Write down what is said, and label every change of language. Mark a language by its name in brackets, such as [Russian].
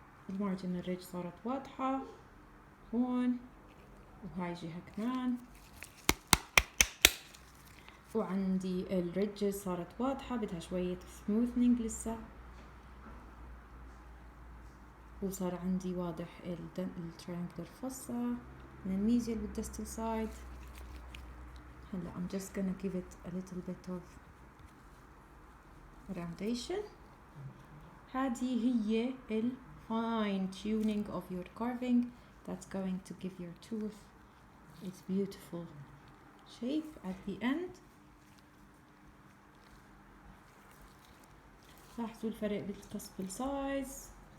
[Arabic] المارجنال ريدج صارت واضحة هون، وهاي جهة كمان، وعندي الريدجز صارت واضحة، بدها شوية smoothing لسه، وصار عندي واضح التريانجلر فوسا من الميزيال والديستال سايد. [English] هلا I'm just gonna give it a little bit of roundation [Arabic] هذه هي [English] ال fine tuning of your carving that's going to give your tooth its beautiful shape at the end. [Arabic] لاحظوا الفرق بالقص size.